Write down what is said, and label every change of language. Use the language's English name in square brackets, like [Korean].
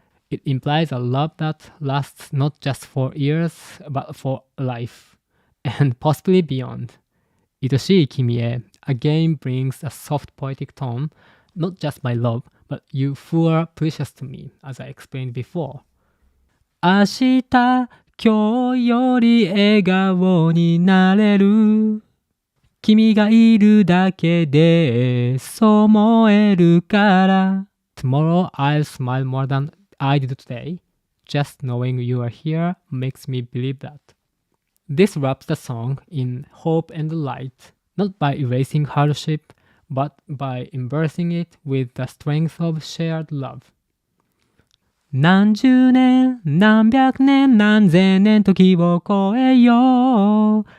[English] It implies a love that lasts not just for years, but for life, and possibly beyond. [Japanese] 愛しい君へ [English] again brings a soft poetic tone, not just my love, but you who are precious to me, as I explained before. [Japanese] 明日、今日より笑顔になれる。君がいるだけでそう思えるから。 [English] Tomorrow I'll smile more than I did today. Just knowing you are here makes me believe that. This wraps the song in hope and light, not by erasing hardship, but by embracing it with the strength of shared love. [Japanese] 何十年、何百年、何千年時を超えよう。